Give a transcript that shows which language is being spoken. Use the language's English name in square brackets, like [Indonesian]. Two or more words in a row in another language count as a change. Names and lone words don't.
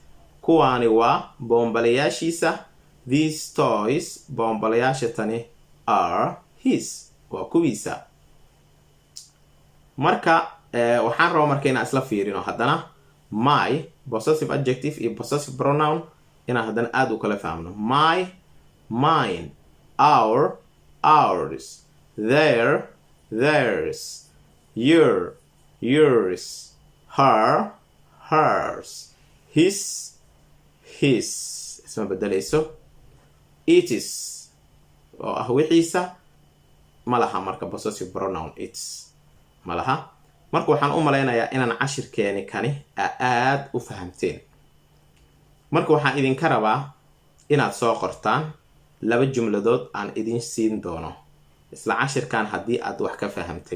[Somali] Kuwaani waa boombalayashiisa. [English] These toys boombalayashatani are his [Somali] waa kuwiisa. marka waxaan rabaa marka inaan isla fiirino haddana [English] my possessive adjective [Somali] iyo [English] possessive pronoun [Somali] inaan haddana aad u kala fahmno. [English] My, mine, our, ours, their, theirs, your, yours, her, hers, his, [Somali] isma bedelayso. [English] It is [Somali] oo ah wixiisa malaha marka [English] possessive pronoun it's [Somali] malaha. marka waxaan u maleynayaa inaan cashirkeeni kani aad u fahamteen. marka waxaan idinka rabaa inaad soo qortaan 2 jumladood aan idin siin doono isla cashirkan haddii aad wax ka fahamtay.